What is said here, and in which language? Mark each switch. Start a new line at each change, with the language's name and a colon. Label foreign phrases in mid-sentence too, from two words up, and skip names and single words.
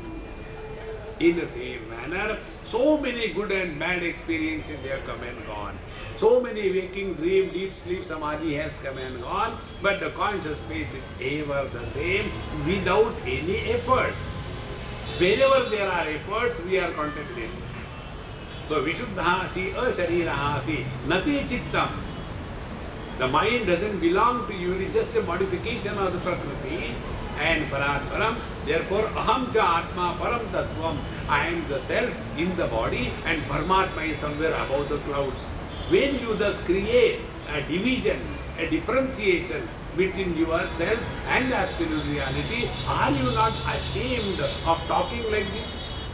English: In the same manner, so many good and bad experiences have come and gone. So many waking, dream, deep sleep, samadhi has come and gone, but the conscious space is ever the same without any effort. Wherever there are efforts, we are contaminated. So,
Sanskrit: विशुद्धासि, अशरीरासि, न ते चित्तम्.
English: The mind doesn't belong to you, it is just a modification of the Prakriti.
Sanskrit: And paratparam, therefore, अहं च आत्मा परं तत्त्वम्.
English: I am the self in the body and Paramatma is somewhere above the clouds. When you thus create a division, a differentiation between yourself and the absolute reality, are you not ashamed of talking like this?